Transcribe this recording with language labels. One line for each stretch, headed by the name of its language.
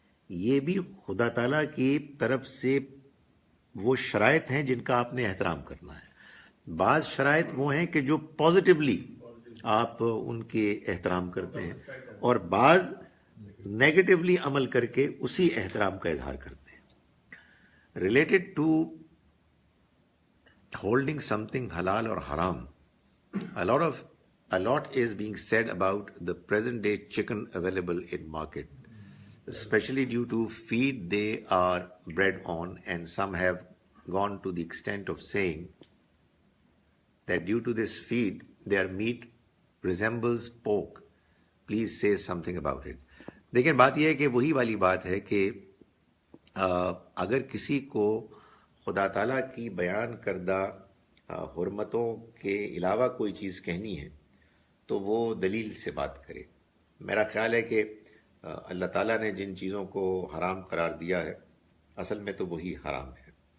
Urdu: یہ بھی خدا تعالیٰ کی طرف سے وہ شرائط ہیں جن کا آپ نے احترام کرنا ہے. بعض شرائط وہ ہیں کہ جو پازیٹیولی آپ ان کے احترام کرتے ہیں، اور بعض نیگیٹیولی عمل کر کے اسی احترام کا اظہار کرتے ہیں.
English: Related to holding something halal or haram, a lot is being said about the present day chicken available in market, especially due to feed they are bred on, and some have gone to the extent of saying that due to this feed their meat resembles pork. Please say something about it.
Urdu: دیکھیں بات یہ ہے کہ وہی والی بات ہے کہ اگر کسی کو خدا تعالیٰ کی بیان کردہ حرمتوں کے علاوہ کوئی چیز کہنی ہے تو وہ دلیل سے بات کرے. میرا خیال ہے کہ اللہ تعالیٰ نے جن چیزوں کو حرام قرار دیا ہے اصل میں تو وہی حرام ہے.